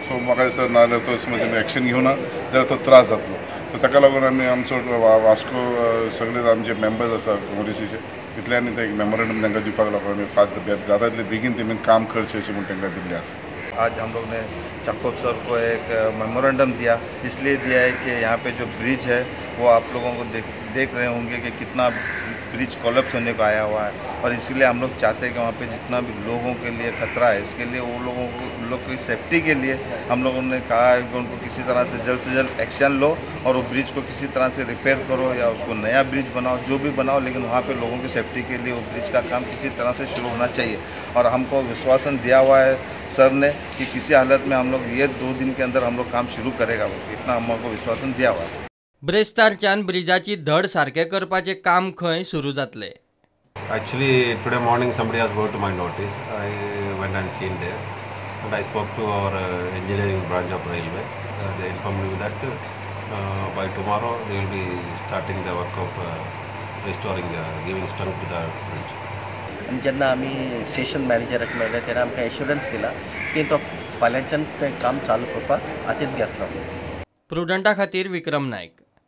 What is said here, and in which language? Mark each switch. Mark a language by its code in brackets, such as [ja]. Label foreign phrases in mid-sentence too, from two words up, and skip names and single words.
[kok] सो म्हाका दिसता नाल्यार तो समज एक्शन घेवना जाल्यार तो त्रास जातलो. सो ताका लागून आमी आमचो वास्को सगळे आमचे मेंबर्स आसा काँग्रेसीचे इतल्यांनी ते एक मेमोरेंडम तांकां दिवपाक लागून आमी जाता तितले बेगीन तेमी काम करचें अशें म्हणून तांकां दिल्लें आसा. [hi] आज हम लोग ने चक्कोप सर को एक मेमोरेंडम दिया, इसलिए दिया है कि यहाँ पे जो ब्रिज है वो आप लोगों को देख रहे होंगे कि कितना ब्रिज कोलैप्स होने को आया हुआ है, और इसीलिए हम लोग चाहते हैं कि वहाँ पे जितना भी लोगों के लिए खतरा है, इसके लिए वो लोग की सेफ्टी के लिए हम लोगों ने कहा है कि उनको किसी तरह से जल्द एक्शन लो और वो ब्रिज को किसी तरह से रिपेयर करो या उसको नया ब्रिज बनाओ, जो भी बनाओ, लेकिन वहाँ पे लोगों की सेफ्टी के लिए वो ब्रिज का काम किसी तरह से शुरू होना चाहिए। और हमको विश्वासन दिया हुआ है सर ने कि किसी हालत में हम लोग ये 2 दिन के अंदर हम लोग काम शुरू करेगा, इतना हमको विश्वासन दिया हुआ है. [kok] ब्रेस्तारच्यान ब्रिजाची धड सारके करपाचे काम खंय सुरू जातले. [en] Actually, today morning somebody has brought to my notice. I went and seen there, and I spoke to our engineering branch of railway. They informed me that by tomorrow they will be starting the work of restoring, giving strength to the bridge. [kok] आणि जेन्ना आमी स्टेशन मॅनेजराक मेळ्ळे तेन्ना आमकां एश्युरन्स दिला की तो फाल्यांच्यान तें काम चालू करपाक हातींत घेतलो. प्रुडंटा खातीर विक्रम नायक.